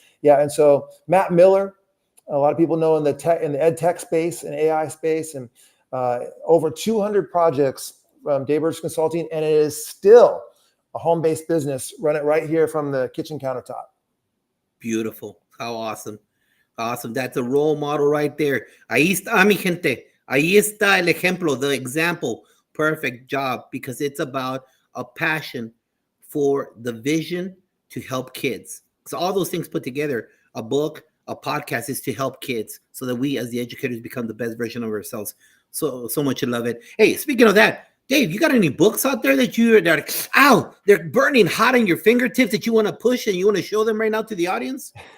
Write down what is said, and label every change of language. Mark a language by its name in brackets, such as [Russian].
[English] Yeah, and so Matt Miller, a lot of people know in the ed tech space and AI space, and over 200 projects from Dave Burgess Consulting, and it is still a home-based business. Run it right here from the kitchen countertop. Beautiful. How awesome. Awesome. That's a role model right there. [Spanish] Ahí está, mi gente. Ahí está el ejemplo, [English] the example. Perfect job, because it's about a passion for the vision to help kids. So all those things put together, a book, a podcast, is to help kids so that we as the educators become the best version of ourselves. So much to love it. Hey, speaking of that, Dave, you got any books out there that they're burning hot on your fingertips that you want to push and you want to show them right now to the audience?